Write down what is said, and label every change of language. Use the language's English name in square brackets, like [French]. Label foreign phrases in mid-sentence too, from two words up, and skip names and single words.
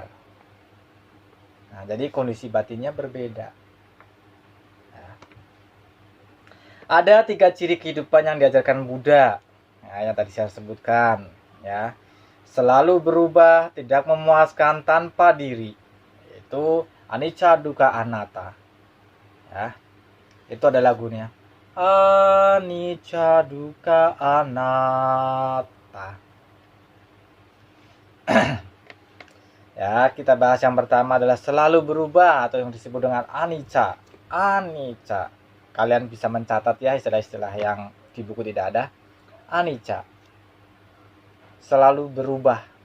[Indonesian] Nah, jadi kondisi batinnya berbeda. Nah, ada 3 ciri kehidupan yang diajarkan Buddha. Nah, yang tadi saya sebutkan, ya. Selalu berubah, tidak memuaskan, tanpa diri. Itu [Pali] anicca, dukkha, anatta. [Indonesian] Ya. Itu ada lagunya. [Pali] Anicca, dukkha, anatta. [Indonesian] Ya, kita bahas yang pertama adalah selalu berubah atau yang disebut dengan anicca. Anicca. Kalian bisa mencatat ya istilah-istilah yang di buku tidak ada. Anicca. Selalu berubah.